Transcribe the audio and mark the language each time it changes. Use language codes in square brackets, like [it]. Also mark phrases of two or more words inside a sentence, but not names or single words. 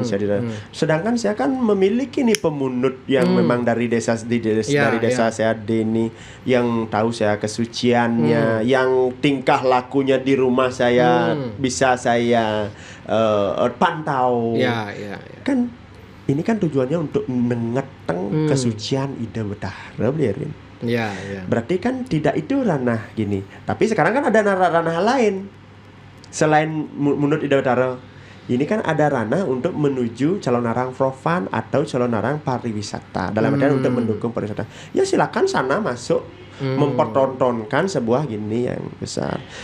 [id] Sedangkan saya kan memiliki nih pemunut yang memang dari desa saya D ini, yang tahu saya kesuciannya, yang tingkah lakunya di rumah saya bisa saya pantau. Kan ini kan tujuannya untuk mengeteng kesucian ide betara beli Erwin. Berarti kan tidak itu ranah gini. Tapi sekarang kan ada ranah lain selain menurut Ida Betara. Ini kan ada ranah untuk menuju calon arang profan atau calon arang pariwisata. Dalam artian untuk mendukung pariwisata. Ya silakan sana masuk mempertontonkan sebuah gini yang besar.